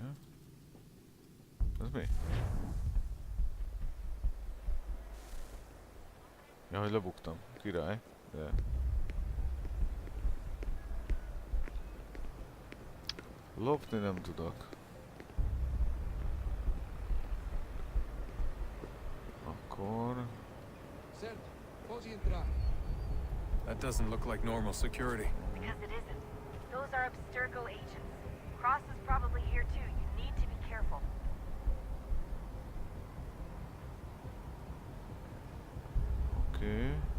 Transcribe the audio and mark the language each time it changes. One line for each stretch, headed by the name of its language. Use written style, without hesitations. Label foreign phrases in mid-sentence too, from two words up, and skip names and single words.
Hungarian: Ez mi? Ja, hogy lebuktam. Király. De... Lopni nem tudok. Akkor...
Portuguese: Certo, pode entrar.
English: That doesn't look like normal security. Because it isn't. Those are Abstergo agents. Cross is probably here too. You need to be careful.
Hungarian: Oké.